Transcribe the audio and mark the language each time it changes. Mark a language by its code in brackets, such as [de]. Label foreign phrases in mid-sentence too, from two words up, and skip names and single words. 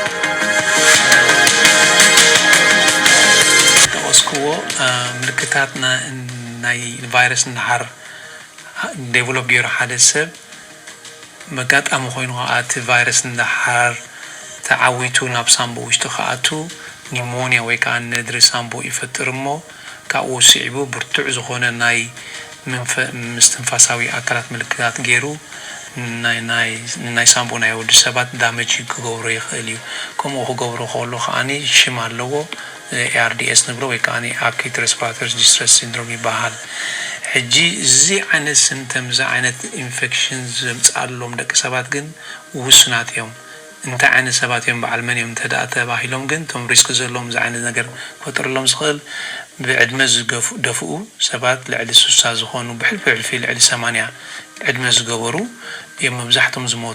[ti] ተወስክዎ ምልክታት ናይ ቫይረስ እንዳሓር ዴቨሎፕ ገይሩ ሓደ ሰብ መጋጣሚ ኮይኑ ከዓ እቲ ቫይረስ እንዳሓር ተዓዊቱ ናብ ሳምቡ ውሽጢ ከኣቱ ኒሞንያ ወይ ከዓ ነድሪ ሳምቡ ይፈጥር እሞ ካብኡ ስዒቡ ብርቱዕ ዝኾነ ናይ ምስትንፋሳዊ ኣካላት ምልክታት ገይሩ ናይ ሳምቡ ናይ ወዲ ሰባት ዳመጅ ክገብሮ ይኽእል እዩ ከምኡ ክገብሮ ከሎ ከዓኒ ሽም ኣለዎ ARDS ንብሎ ወይ ከዓ [en] acute respiratory distress syndrome [ti] ይበሃል ሕጂ እዚ ዓይነት ሲምፕተም እዚ ዓይነት ኢንፌክሽን ዘምፅኣሎም ደቂ ሰባት ግን ውስናት እዮም እንታይ ዓይነት ሰባት እዮም በዓል መን እዮም ተዳእ ተባሂሎም ግን ቶም ሪስክ ዘለዎም እዚ ዓይነት ነገር ክፈጥረሎም ዝኽእል ብዕድመ ዝገፍኡ ሰባት ልዕሊ 60 ዝኾኑ ብሕልፊ ልዕሊ 80 ዕድመ ዝገበሩ እዮም መብዛሕትኦም ዝሞቱ